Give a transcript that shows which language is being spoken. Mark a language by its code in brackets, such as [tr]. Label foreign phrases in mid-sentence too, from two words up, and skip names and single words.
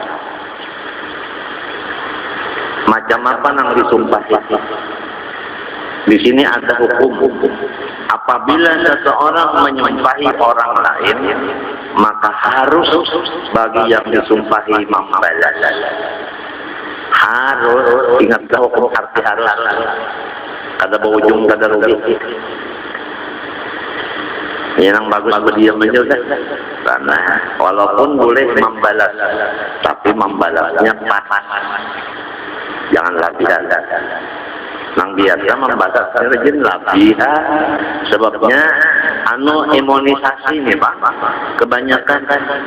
[id] Macam apa yang disumpahi? Di sini ada hukum. Apabila seseorang menyumpahi orang lain, maka harus bagi yang disumpahi membalas. Harus ingatlah hukum arti harus. [bjn] Kada berujung, kada rugi. [id] Yang bagus berdiam aja kan, karena walaupun boleh membalas, tapi membalasnya pas, jangan labihan. Nang biasa membalas rajin labihan, sebabnya imunisasi nih Pak, kebanyakan kan.